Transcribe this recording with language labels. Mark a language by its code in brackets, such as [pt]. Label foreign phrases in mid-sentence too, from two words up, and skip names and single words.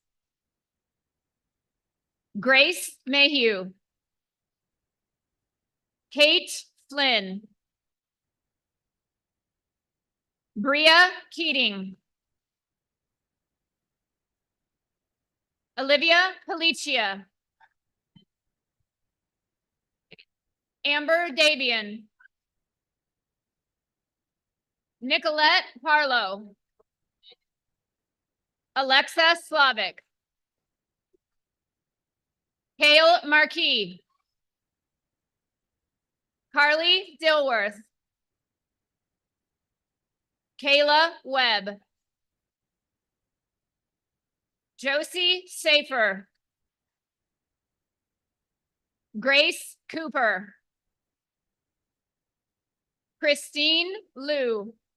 [en] Grace Mayhew. Kate Flynn. Bria Keating. Olivia Palicia. Amber Davian. Nicolette Parlow. Alexa Slavic. Kale Marquis. Carly Dilworth. Kayla Webb. Josie Safer. Grace Cooper. Christine Liu.